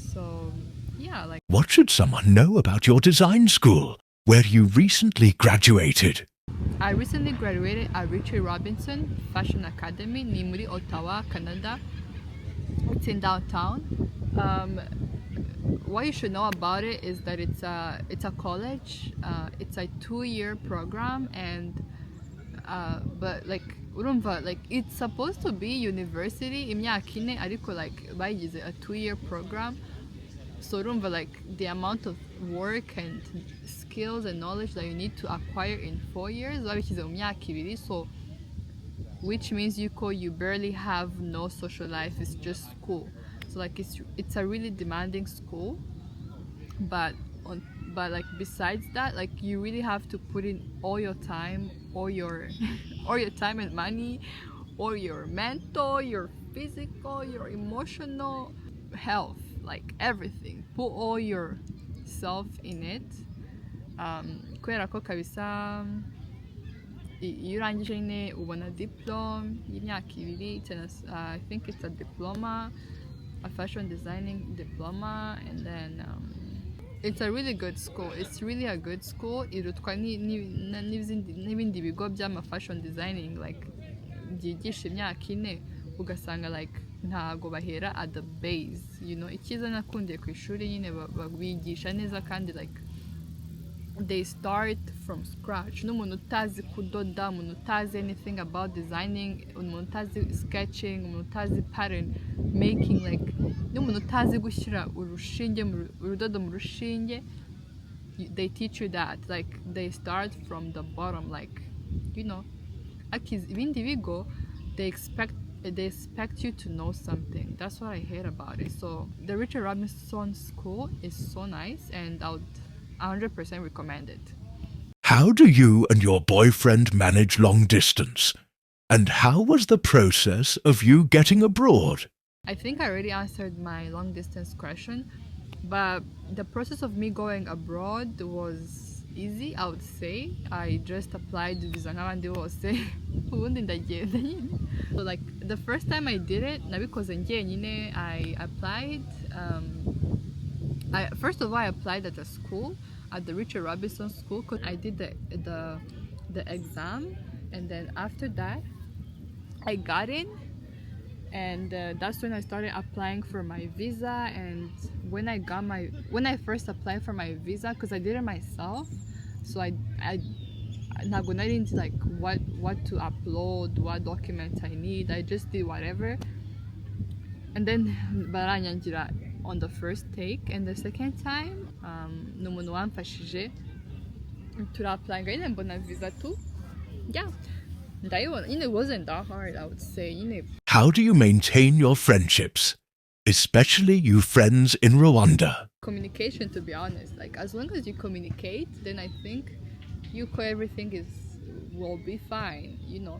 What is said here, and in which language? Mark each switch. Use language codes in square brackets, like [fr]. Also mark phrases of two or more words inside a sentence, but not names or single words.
[en] So yeah, like What should someone know about your design school, where you recently graduated? I recently graduated at Richard Robinson Fashion Academy, [rw] ni muri Ottawa, Canada. [en] It's in downtown. What you should know about it is that it's a college. It's a 2-year program, and but like urumva, like it's supposed to be university [rw] imyaka 4 ariko [en] like bayigize a 2-year program. So urumva, like the amount of work and skills and knowledge that you need to acquire in 4 years [rw] babikize mu myaka 2, [en] so which means you barely have no social life. It's just school. So like it's a really demanding school, but like besides that, like you really have to put in all your time, all your time and money, or your mental, your physical, your emotional health, like everything. Put all yourself in it. [rw] Kubera ko kabisa iyo urangije nyine ubona diplome y'imyaka 2 [en] I think it's a diploma, a fashion designing diploma, and then it's a really good school. It's really a good school. [rw] Irutwa n'ibindi bigo by'ama [en] fashion designing [rw] like byigisha imyaka 4 ugasanga like ntago bahera [en] at the base, you know. [rw] Icyiza nakundiye ku ishuri nyine babigisha neza kandi like [en] they start from scratch. [rw] N'umuntu utazi kudoda, umuntu utazi [en] anything about designing, [rw] umuntu utazi sketching, umuntu utazi [en] pattern making, [rw] like n'umuntu utazi gushyira urudodo mu rushinge, [en] they teach you that. Like they start from the bottom, like, you know. [rw] Ibindi bigo, [en] they expect you to know something. That's what I hate about it. So the Richard Robinson School is so nice, and I would 100% recommend it. How do you and your boyfriend manage long distance? And how was the process of you getting abroad? I think I already answered my long distance question, but the process of me going abroad was easy, I would say. I just applied visa [rw] nk'abandi bose ubundi ndagenda nyine. [en] So like the first time I did it, [rw] nabikoze njyenyine. [en] I applied first of all, I applied at a school, at the Richard Robinson School, because I did the exam, and then after that, I got in, and that's when I started applying for my visa. And when I first applied for my visa, because I did it myself, so I didn't like what to upload, what documents I need. I just did whatever, and then baranyangira on the first take. And the second time [rw] n'umuntu wamfashije turapplyinga nyine mbona visa too. Yeah, ndayibona. [en] It wasn't that hard, I would say. How do you maintain your friendships, especially you friends in Rwanda? Communication, to be honest. Like as long as you communicate, then I think everything will be fine, you know.